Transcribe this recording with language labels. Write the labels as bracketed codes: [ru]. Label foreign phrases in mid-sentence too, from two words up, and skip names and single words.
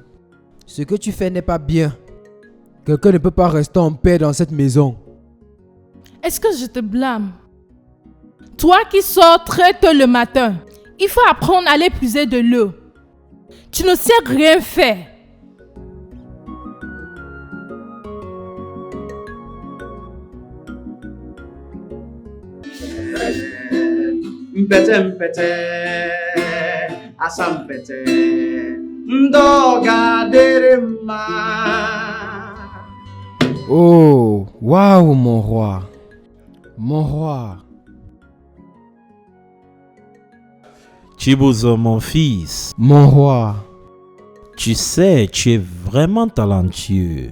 [fr] Ce que tu fais n'est pas bien. Quelqu'un ne peut pas rester en paix dans cette maison. Est-ce que je te blâme? Toi qui sors très tôt le matin, il faut apprendre à aller puiser de l'eau. Tu ne sais rien faire. Mpete mpete, asa mpete, ndoga derema. Oh, waouh, mon roi. Mon roi. Chibuzo, mon fils, Mon roi. tu sais, tu es vraiment talentueux